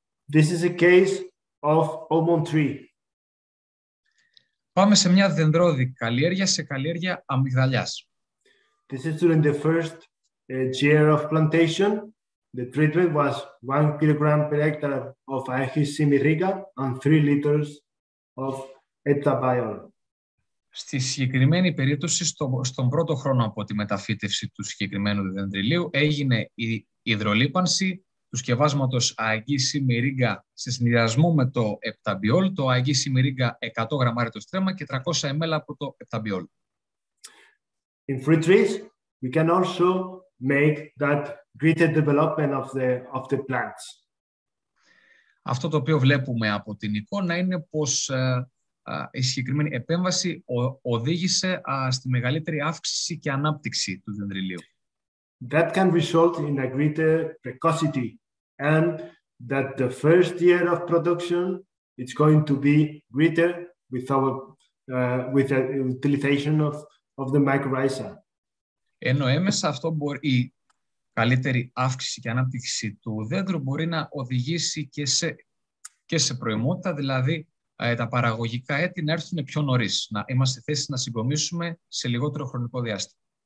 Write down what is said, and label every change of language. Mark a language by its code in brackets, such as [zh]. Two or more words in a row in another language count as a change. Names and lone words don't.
[en] This is a case of almond tree. [el] Πάμε σε μια δεντρώδη καλλιέργεια, σε καλλιέργεια αμυγδαλιάς. [en] This is during the first year of plantation. The treatment was 1 kilogram per hectare of Aegis symiriga and 3 liters of heptabiol. [el] Στη συγκεκριμένη περίπτωση, στον πρώτο χρόνο από τη μεταφύτευση του συγκεκριμένου δεντριλίου, έγινε η υδρολίπανση του σκευάσματος Aegis symiriga σε συνδυασμό με το heptabiol, το Aegis symiriga 100 γραμμάρια το στρέμμα και 300 ml από το heptabiol. [en] In fruit trees, we can also make that greater development of the plants. [el] Αυτό το οποίο βλέπουμε από την εικόνα είναι πως η συγκεκριμένη επέμβαση οδήγησε στη μεγαλύτερη αύξηση και ανάπτυξη του δεντριλίου. [en] That can result in a greater precocity and that the first year of production is going to be greater with the utilization of the mycorrhiza. [el] Ενώ έμεσα αυτό η καλύτερη αύξηση και ανάπτυξη του δέντρου μπορεί να οδηγήσει και σε προημότητα, δηλαδή τα παραγωγικά έτη να έρθουν πιο νωρίς, να είμαστε σε θέση να συγκομίσουμε σε λιγότερο χρονικό διάστημα.